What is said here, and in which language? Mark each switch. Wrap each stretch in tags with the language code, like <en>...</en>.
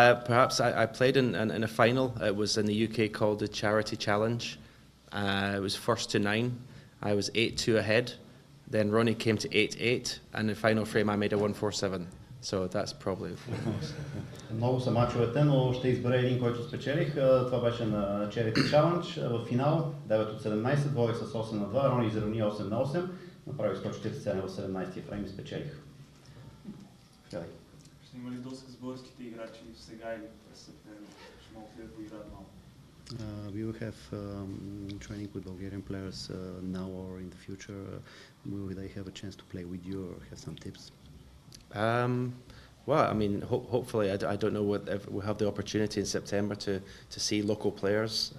<en>Perhaps I played in a final. It was in the UK called the Charity Challenge. It was first to 9. I was 8-2 ahead. Then Ronie came to 8-8, and in the final frame I made a 1-4-7. So that's probably</en> <bg>Много са мачовете, но ще избера един, който спечелих. Това беше на Charity Challenge. В финал 9 от 17, водех с 8-2, Рони изравни 8-8, направих 147 в 17-тия фрейм и спечелих. Ще има ли досег с българските играчи сега или през септември? Ще могат ли да поиграят малко?</bg> <en>We will have training with Bulgarian players now or in the future. Will they have a chance to play with you or have some tips? Well, I mean, hopefully, I don't know if we'll have the opportunity in September to see local players.</en>